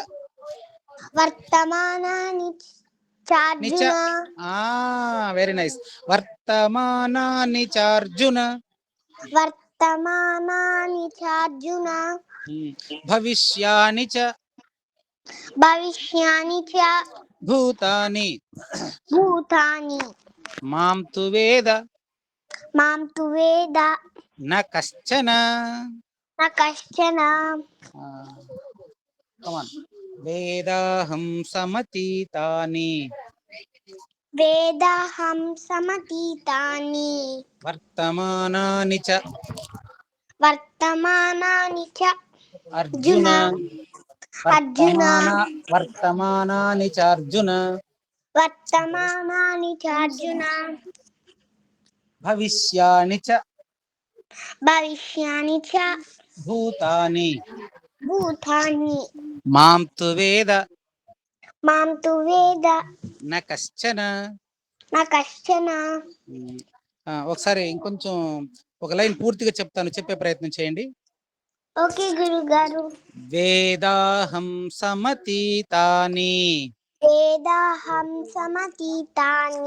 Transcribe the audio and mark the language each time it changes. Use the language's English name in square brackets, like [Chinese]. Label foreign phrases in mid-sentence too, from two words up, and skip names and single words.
[Sanskrit] వర్తమానాని చ అర్జున. [English] very nice. [Sanskrit] వర్తమానాని చ అర్జున. వర్తమానాని చ అర్జున భవిష్యాని చ భవిష్యాని చ భూతాని భూతాని మాం తు వేద మాం తు వేద న కశ్చన. న కశ్చన. వేదాహం సమతీతాని వేదాహం సమతీతాని వర్తమానాని చ వర్తమానాని చ అర్జున. అర్జున వర్తమానాని చ అర్జున వర్తమానాని చ అర్జున భవిష్యాని చ భవిష్యాని చ భూతాని భూతాని మాం తు వేద మాం తు వేద న కశ్చన. న కశ్చన. [Telugu] ఒకసారి ఇంకొంచెం ఒక లైన్ పూర్తిగా చెప్తాను, చెప్పే ప్రయత్నం చేయండి. ఓకే గురుగారు. [Sanskrit] వేదాహం సమతీతాని వేదాహం సమతీతాని